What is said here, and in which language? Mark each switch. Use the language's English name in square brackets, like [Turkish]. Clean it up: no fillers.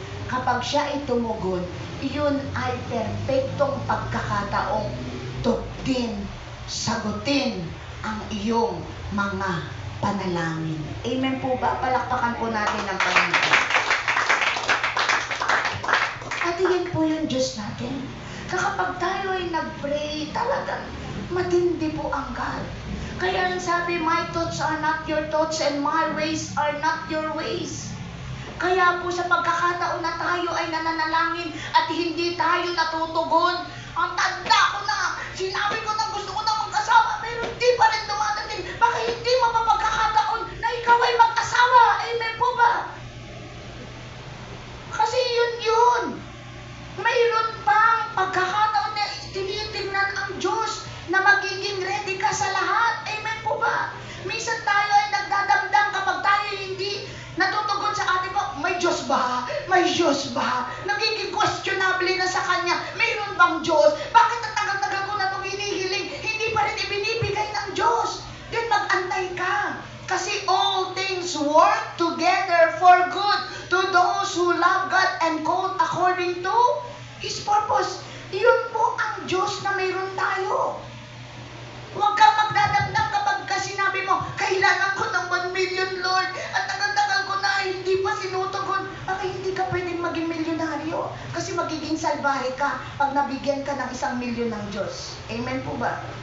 [Filipino] Kapag siya ay tumugon, iyon ay perfectong pagkakataong tugtin, sagutin ang iyong mga panalangin. Amen po ba? Palakpakan po natin ang Panginoon. At iyan po yung Diyos natin. Kapag tayo ay nag-pray, talagang matindi po ang God. Kaya sabi, [English] my thoughts are not your thoughts and my ways are not your ways. [Filipino] Kaya po sa pagkakataon na tayo ay nananalangin at hindi tayo natutugon, ang tanda ko na, sinabi ko na gusto ko na mag-asawa, pero hindi pa rin dumadating. Baka hindi mapapagkakataon na ikaw ay mag-asawa. Amen po ba? Kasi yun. Mayroon pang pagkakataon na tinitingnan ang Diyos na magiging ready ka sa lahat. Amen po ba? Minsan tayo ay nagdadamdam kapag tayo hindi natutugon sa ating may Diyos ba? May Diyos ba? Nagiging questionable na sa Kanya. Mayroon bang Diyos? Bakit ang tagal-tagal ko na itong hinihiling? Hindi pa rin ibinibigay ng Diyos. Then mag-antay ka. Kasi [English] all things work together for good to those who love God and called according to His purpose. [Filipino] Iyon po ang Diyos na mayroon tayo. Huwag kang magdadamdam kapag sinabi mo, kailangan ko ng 1 million, Lord, at tagal-tagal ko na, hindi pa sinutugon. bagay, hindi ka pwedeng maging milyonaryo kasi magiging salbahe ka pag nabigyan ka ng 1,000,000 ng Diyos. Amen po ba?